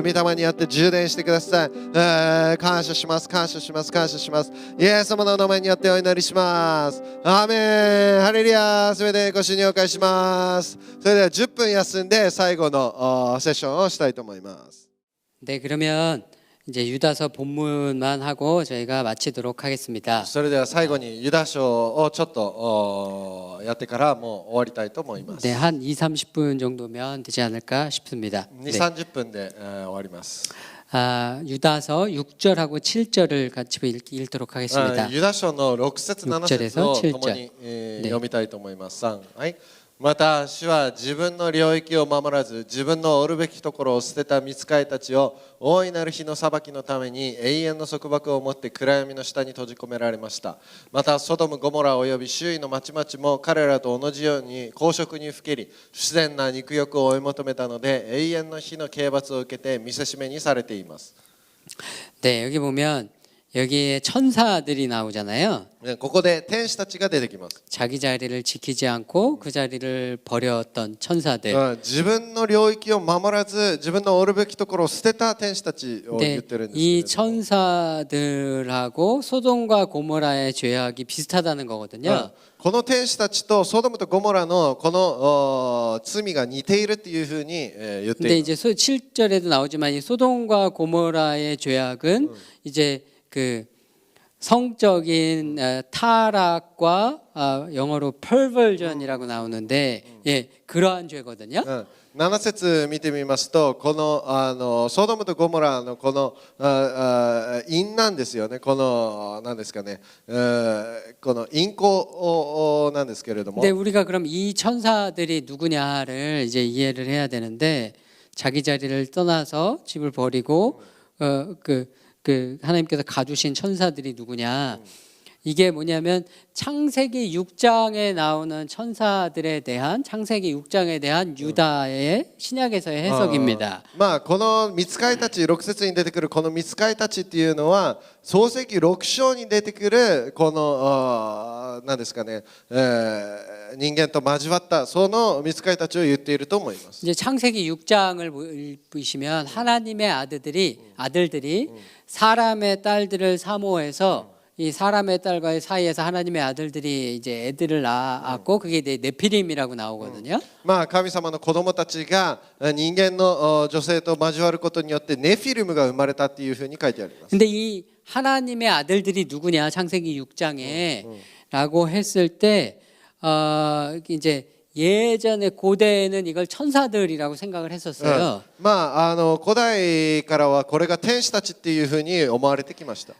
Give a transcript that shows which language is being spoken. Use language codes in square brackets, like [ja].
[ja] 御霊によって充電してください。感謝します、感謝します、感謝します。イエス様の名前によってお祈りします。アーメン、ハレルヤ。すべてご主にお返しします。それでは10分休んで最後のセッションをしたいと思います。 [ko] 네, 그러면 이제 유다서 본문만 하고 저희가 마치도록 하겠습니다. [ja] それでは最後にユダ書をちょっとやってからもう終わりたいと思います。 [ko] 네, 한 2, 30분 정도면 되지 않을까 싶습니다. [ja] 2、 [ko] 네. [ja] 30分で終わります。 [ko] 유다서 6절하고 7절을 같이 읽도록 하겠습니다. [ja] ユダ書の6節7節を共に読みたいと思います。3、はい。また主は自分の領域を守らず、自分のおるべきところを捨てた御使いたちを大いなる日の裁きのために永遠の束縛を持って暗闇の下に閉じ込められました。またソドム、ゴモラおよび周囲の町々も彼らと同じように公職にふけり、不自然な肉欲を追い求めたので永遠の日の刑罰を受けて見せしめにされています。 [ko] 네, 여기 보면 여기에 천사들이 나오잖아요. [ja] ここで天使たちが出てきます。 [ko] 자기 자리를 지키지 않고 그 자리를 버렸던 천사들. [ja] 自分の領域を守らず、自分のおるべきところを捨てた天使たちを言 [ko] 네, [ja] ってるんです [ko] 이 [ja] けれども、 [ko] 천사들하고 소돔과 고모라의 죄악이 비슷하다는 거거든요. [ja] この天使たちとソドムとゴモラのこの罪が似ているっていうふうに言って [ko] 근데 [ja] います。 [ko] 이제 7절에도 나오지만 이 소돔과 고모라의 죄악은 이제 그 성적인 타락과 영어로 perversion이라고 나오는데 예, 그러한 죄거든요. [ja] 7節見てみますと、このソドムとゴモラのこの因なんですよね。この何ですかね、この因果なんですけれども。 [ko] 근데 우리가 그럼 이 천사들이 누구냐를 이제 이해를 해야 되는데, 자기 자리를 떠나서 집을 버리고 그 하나님께서 가두신 천사들이 누구냐? 이게 뭐냐면 창세기 6장에 나오는 천사들에 대한, 창세기 6장에 대한 유다의 신약에서의 해석입니다. [ja] まあこの御使いたち、6節に出てくるこの御使いたちっていうのは創世記6章に出てくるこの何ですかね、人間と交わったその御使いたちを言っていると思います。 [ko] 이제 창세기 6장을 보시면 하나님의 아들들이 사람의 딸들을 사모해서 이 사람의 딸과의 사이에서 하나님의 아들들이 이제 애들을 낳았고, 그게 네피림이라고 나오거든요. [ja] まあ神様の子供たちが人間の女性と交わることによってネフィルムが生まれたっていうふうに書いてあります。 [ko] 근데 이 하나님의 아들들이 누구냐, 창세기 6장에라고 했을 때 이제 예전에 고대에는 이걸 천사들이라고 생각을 했었어요. [ja] まあ古代からはこれが天使たちっていうふうに思われてきました。